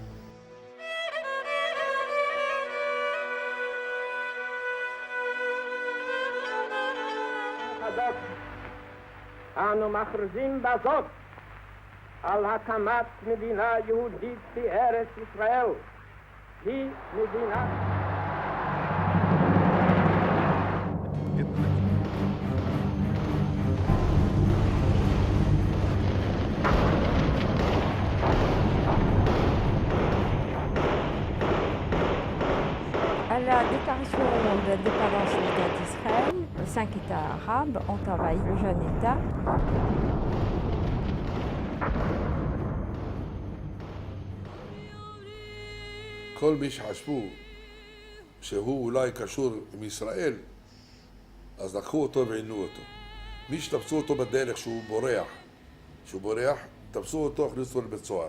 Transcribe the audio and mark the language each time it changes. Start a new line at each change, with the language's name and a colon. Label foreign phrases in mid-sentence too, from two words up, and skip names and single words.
Hebrew: אנו מכריזים בזאת על הקמת מדינה יהודית בארץ ישראל. היא מדינה...
French: À la déclaration d'indépendance de l'État d'Israël, les 5 États arabes ont envahi le jeune État.
Hebrew: כל מי שחשבו שהוא אולי קשור עם ישראל, אז לקחו אותו ועינו אותו. מי שתפסו אותו בדרך שהוא בורח, תפסו אותו, הכניסו לבית סוהר.